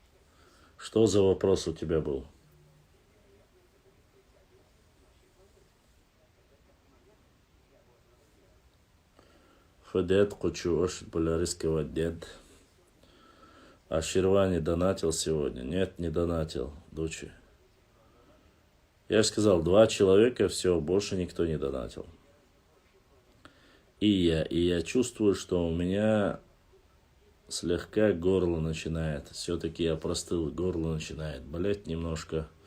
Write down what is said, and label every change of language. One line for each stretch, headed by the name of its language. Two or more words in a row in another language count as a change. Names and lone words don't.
Russian: Что за вопрос у тебя был? Федет Кучуош, Поляриского дед. А Ширвани донатил сегодня? Нет, не донатил, дочи. Я же сказал, 2 человека, все, больше никто не донатил. И я чувствую, что у меня слегка горло начинает. Все-таки я простыл, горло начинает болеть немножко.